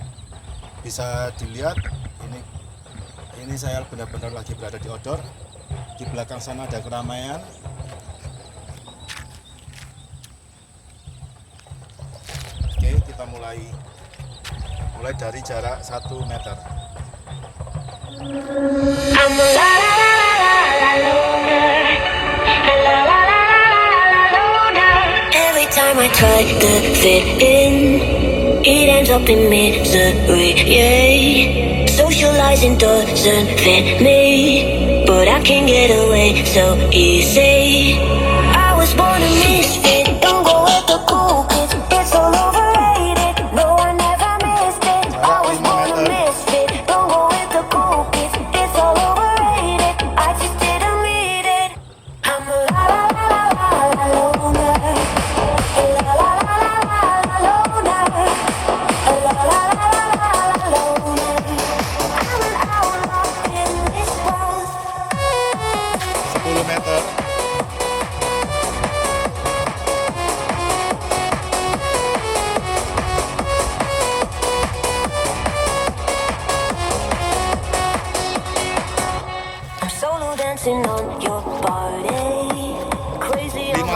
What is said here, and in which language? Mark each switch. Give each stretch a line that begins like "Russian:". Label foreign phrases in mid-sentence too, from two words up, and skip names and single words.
Indonesian: Bisa dilihat ini saya benar-benar lagi berada di outdoor. Di belakang sana ada keramaian. Oke, kita mulai dari jarak 1 meter.
English: Every time I try to fit in, it ends up in misery, yeah. Socializing doesn't fit me, but I can get away so easy. I was born a misfit, don't go with the cool kids, it's all overrated, no I never missed it. I was born a misfit, don't go with the cool kids, it's all overrated, I just didn't read it. I'm a la la la la la loner, a la la la la la loner, a la la la la la loner. I'm an outlaw in this world.
Indonesian: 10 meter.
English: I'm solo dancing on your body, crazy on my